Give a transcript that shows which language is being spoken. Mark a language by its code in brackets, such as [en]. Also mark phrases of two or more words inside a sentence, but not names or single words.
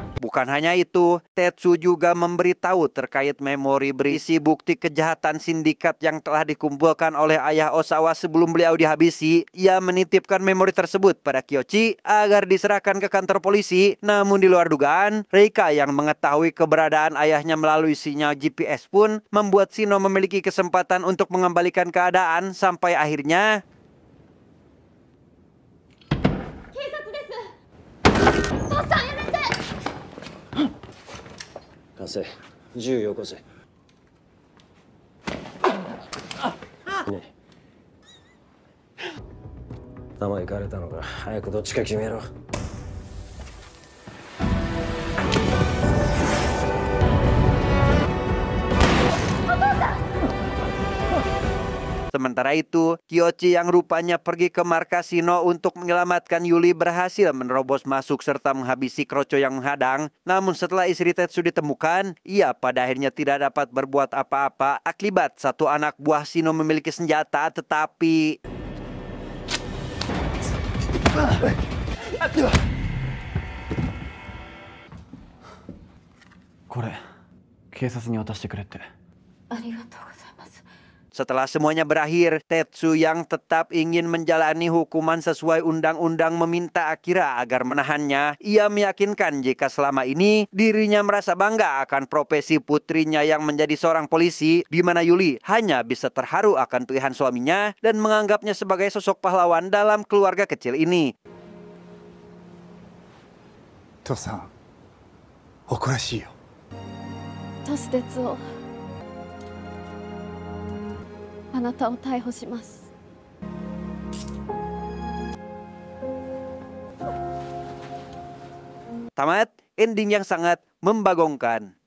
[id] Bukan hanya itu, Tetsu juga memberitahu terkait memori berisi bukti kejahatan sindikat yang telah dikumpulkan oleh ayah Osawa sebelum beliau dihabisi. Ia menitipkan memori tersebut pada Kyoichi agar diserahkan ke kantor polisi. Namun di luar dugaan, Reika yang mengetahui keberadaan ayahnya melalui sinyal GPS pun membuat Shino memiliki kesempatan untuk mengembalikan keadaan sampai akhirnya [ja] 貸せ、銃よこせ。ねえ、弾行かれたのか。早くどっちか決めろ。 [id] Sementara itu, Kyoichi yang rupanya pergi ke markas Shino untuk menyelamatkan Yuli berhasil menerobos masuk serta menghabisi Kroco yang menghadang. Namun setelah istri Tetsu ditemukan, ia pada akhirnya tidak dapat berbuat apa-apa akibat satu anak buah Shino memiliki senjata tetapi... [ja] これ、警察に渡してくれって。ありがとうございます。 [id] Setelah semuanya berakhir, Tetsu yang tetap ingin menjalani hukuman sesuai undang-undang meminta Akira agar menahannya. Ia meyakinkan jika selama ini dirinya merasa bangga akan profesi putrinya yang menjadi seorang polisi, di mana Yuli hanya bisa terharu akan pilihan suaminya dan menganggapnya sebagai sosok pahlawan dalam keluarga kecil ini. [ja] Tosan, 誇らしいよ。トステツをあなたを逮捕します。 [id] Tamat, ending yang sangat membagongkan.